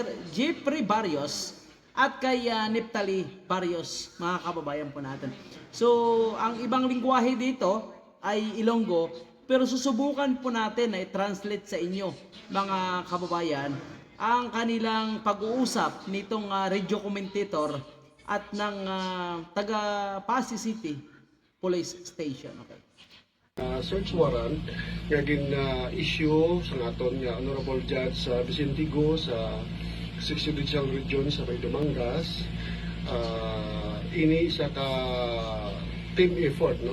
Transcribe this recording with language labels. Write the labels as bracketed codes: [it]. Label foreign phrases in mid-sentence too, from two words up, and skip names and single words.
[tl] Jeffrey Barrios at kay Neftali Barrios, mga kababayan po natin. So, ang ibang lingwahe dito ay Ilonggo, pero susubukan po natin na i-translate sa inyo, mga kababayan, ang kanilang pag-uusap nitong radio commentator at ng taga Pasig City Police Station. Okay. [en] Search warrant [hil] nga issue sa naton nga Honorable Judge Vicente Go sa 6th Judicial Region sa Baydomangas. Ini sa ka team effort, no?